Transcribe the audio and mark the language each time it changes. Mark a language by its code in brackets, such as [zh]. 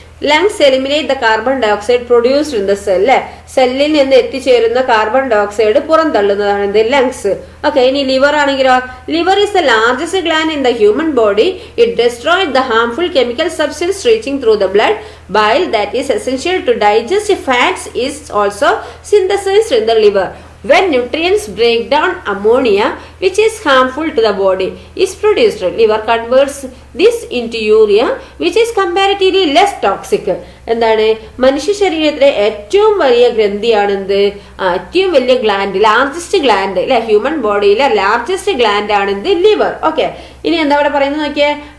[en] lungs eliminate the carbon dioxide produced in the cell [ml] അല്ലെ. സെല്ലിൽ നിന്ന് എത്തിച്ചേരുന്ന കാർബൺ ഡയോക്സൈഡ് പുറന്തള്ളുന്നതാണ് എന്ത്? ലങ്സ്. ഓക്കെ. ഇനി ലിവർ ആണെങ്കിലോ? [en] Liver is the largest gland in the human body. It destroyed the harmful chemical substance reaching through the blood. Bile that is essential to digest fats is also synthesized in the liver. When nutrients break down, ammonia, which is harmful to the body, is produced. Liver converts this into urea, which is comparatively less toxic. [ml] എന്താണ്? മനുഷ്യ ശരീരത്തിലെ ഏറ്റവും വലിയ ഗ്രന്ഥിയാണെന്ത്? ഏറ്റവും വലിയ gland, largest gland അല്ലെ. Human ബോഡിയിലെ largest gland ആണെന്ത്? Liver. Okay. ഇനി എന്താ ഇവിടെ പറയുന്നത് നോക്കിയേ.